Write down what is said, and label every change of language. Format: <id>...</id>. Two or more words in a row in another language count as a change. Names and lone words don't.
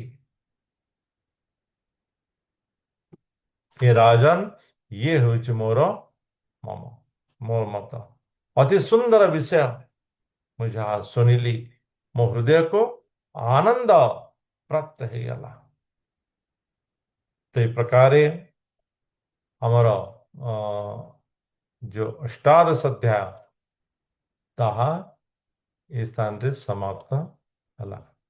<or>हे ରାଜନ, ଇଏ ହେଉଛି ମୋର ମତ। ଅତି ସୁନ୍ଦର ବିଷୟ ମୁଁ ଯାହା ଶୁଣିଲି, ମୋ ହୃଦୟକୁ ଆନନ୍ଦ ପ୍ରାପ୍ତ ହେଇଗଲା। ତ ଏ ପ୍ରକାର ଆମର</or> <hi>जो अष्टादश अध्याय</hi> <or>ତାହା ଏ ସ୍ଥାନରେ ସମାପ୍ତ ହେଲା।</or>